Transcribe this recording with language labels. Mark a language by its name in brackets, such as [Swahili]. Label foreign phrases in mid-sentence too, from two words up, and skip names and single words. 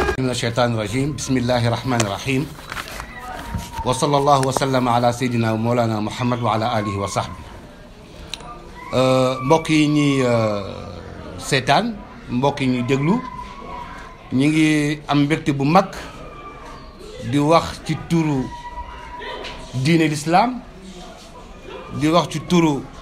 [Arabic] من الشيطان الرجيم بسم الله الرحمن الرحيم وصلى الله وسلم على سيدنا ومولانا محمد وعلى آله وصحبه [Wolof] mbokk yi ñuy seetaan mbokk yi ñuy déglu ñu ngi am mbégte bu mag di wax ci turu diine l'islam di wax ci turu